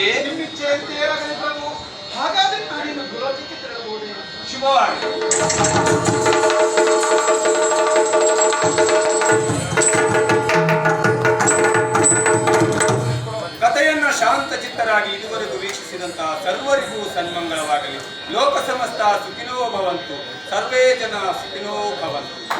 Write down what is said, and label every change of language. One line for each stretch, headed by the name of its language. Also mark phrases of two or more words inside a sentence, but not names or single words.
Kannada: ನಿಮ್ಮಿಚ್ಛೆಯಂತೆ ಆಗಲಿ ಪ್ರಭು. ಹಾಗಾದ್ರೆ ನಾನಿನ್ನು ಗುರುತಿಗೆ ತೆರಳಬಹುದೇ? ಶುಭವಾಗಿ. ಕಥೆಯನ್ನ ಶಾಂತ ಚಿತ್ತರಾಗಿ ಇದುವರೆಗೂ ವೀಕ್ಷಿಸಿದಂತಹ ಸರ್ವರಿಗೂ ಸನ್ಮಂಗಳವಾಗಲಿ.
Sanskrit: ಲೋಕ ಸಮಸ್ತ ಸುಖಿನೋ ಭವಂತು, ಸರ್ವೇ ಜನ ಸುಖಿನೋ ಭವಂತು.